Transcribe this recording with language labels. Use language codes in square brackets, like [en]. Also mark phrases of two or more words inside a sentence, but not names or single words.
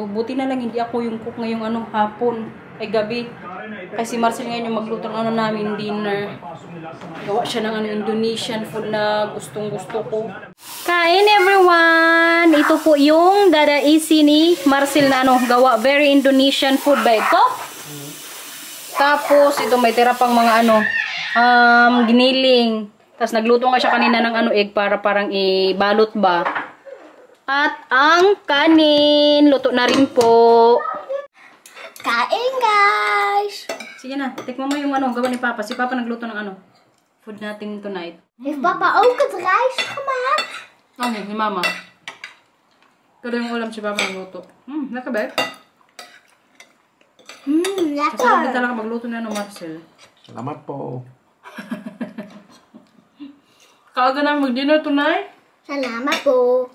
[tl] Buti na lang hindi ako yung cook ngayong ano hapon ay gabi. Kasi Marcel ngayon yung magluto ng ano namin dinner. Gawa siya ng ano [en] Indonesian food [tl] na gustong-gusto ko. Kain everyone! Ito po yung dadaisi ni Marcel na ano gawa [en] very Indonesian food [tl] ba ito? Tapos ito may tira pang mga ano giniling. Tapos nagluto nga siya kanina ng ano egg para parang ibalot ba. At ang kanin, luto na rin po. Kain, guys. Sige na, tikman mo yung ano, gawa ni Papa. Si Papa nagluto ng ano, food natin tonight. [nl] Heeft papa ook het rijst gemaakt? [tl] Okay, ni Mama. Kada yung ulam si Papa nagluto. Lekker ba? Kasi [nl] Lekker. [tl] hindi talaga magluto na ng Marcel. Salamat po. Kaaga na mag- [en] dinner tonight? [tl] Salamat po.